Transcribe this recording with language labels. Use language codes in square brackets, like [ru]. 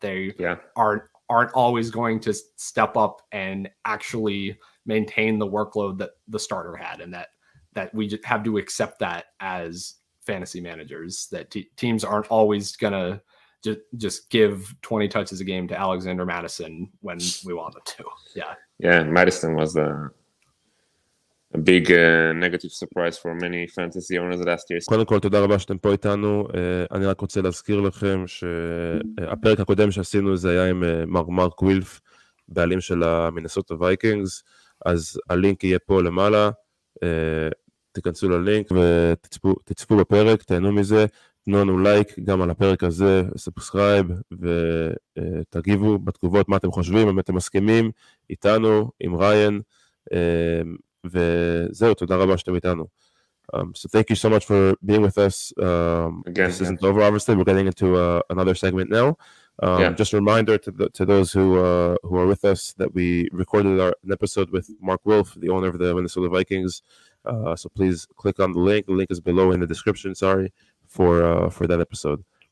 [en] They aren't always going to step up and actually maintain the workload that the starter had, and that we just have to accept that as fantasy managers, that teams aren't always gonna just give 20 touches a game to Alexander Madison when we want them to. Madison was a big negative surprise for many fantasy owners last year. [he] קודם כל, תודה רבה שאתם פה איתנו. אני רק רוצה להזכיר לכם שהפרק הקודם שעשינו זה היה עם מרק וילף, בעלים של המינסוטה וייקינגס, אז הלינק יהיה פה למעלה. תיכנסו ללינק ותצפו בפרק, תהנו מזה, תנו לנו לייק גם על הפרק הזה, סאבסקרייב, ותגיבו בתגובות מה אתם חושבים, אם אתם מסכימים איתנו, עם ריאן, וזהו, תודה רבה שאתם איתנו. [en] So thank you so much for being with us. This isn't over, obviously. We're getting into another segment now. Just a reminder to those who are with us that we recorded an episode with Mark Wolf, the owner of the Minnesota Vikings. So please click on the link. The link is below in the description. For that episode.